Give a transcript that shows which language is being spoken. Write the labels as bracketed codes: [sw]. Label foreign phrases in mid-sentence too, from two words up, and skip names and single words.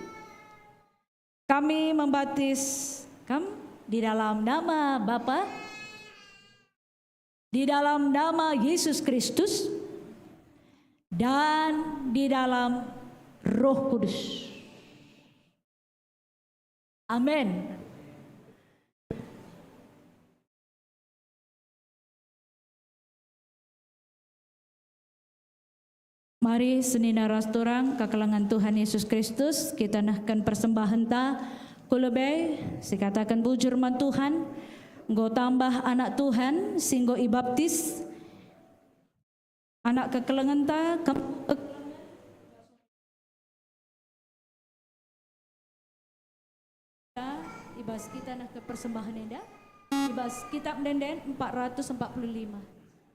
[id] kami membaptis kamu di dalam nama Bapa, di dalam nama Yesus Kristus, dan di dalam Roh Kudus. Amin. [btx] Mari senina rastorang kakalangan Tuhan Yesus Kristus, kita nahkan persembahan ta kulebay, sikatakan bujur man Tuhan, nggo tambah anak Tuhan, singgo ibaptis anak kekalangan ta ibas kita nah ke persembahan enda, ibas kitab denden 445.